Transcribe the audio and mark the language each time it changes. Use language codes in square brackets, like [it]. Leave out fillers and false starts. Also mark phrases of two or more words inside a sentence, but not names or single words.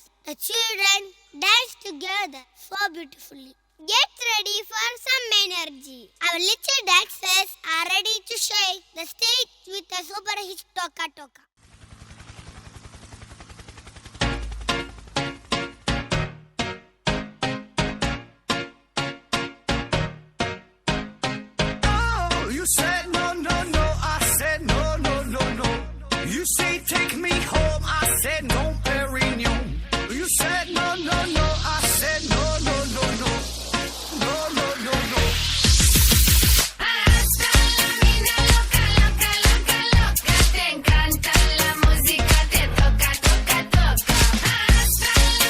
[en] The children dance together so beautifully. Get ready for some energy. Our little dancers are ready to shake the stage with a super hit Toka Toka. Oh, you said no, no, no. I said no, no, no, no. You say take me home. I said no, Perignon. You said no, no, no. I said no, no, no, no. No, no, no, no. [es] Hasta la mina loca, loca, loca, loca. Te encanta la música, te toca, toca, toca. Hasta